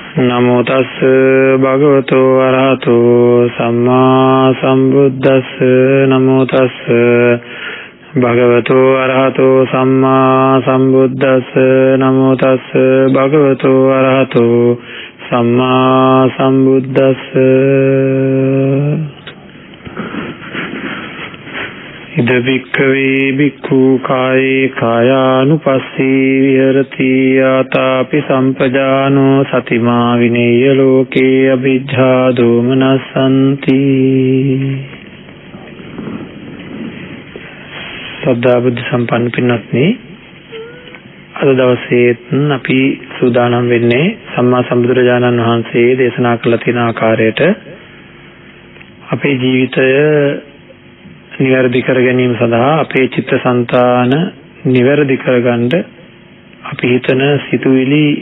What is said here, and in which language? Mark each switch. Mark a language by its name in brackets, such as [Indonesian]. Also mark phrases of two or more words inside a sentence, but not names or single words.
[Pali] නමෝ තස් භගවතු අරහතෝ සම්මා සම්බුද්දස්ස නමෝ තස් භගවතු අරහතෝ සම්මා සම්බුද්දස්ස නමෝ තස් භගවතු අරහතෝ සම්මා සම්බුද්දස්ස ඉද වික්ඛවේ භික්ඛු කායේ කායානුපස්සී විහෙරති ආතාපි සම්පජානෝ සතිමා විනේය ලෝකේ අභිජ්ජා දෝමනසන්ති. [Sinhala] සද්ධා බුද්ධ සම්පන්න පින්වත්නි, අද දවසේ අපි සූදානම් වෙන්නේ සම්මා සම්බුදුරජාණන් වහන්සේ දේශනා කළ තියෙන ආකාරයට අපේ ජීවිතය නිවැරදි කර ගැනීම සඳහා අපේ චිත්තසංතාන නිවැරදි කරගන්න අපි හිතන සිතුවිලි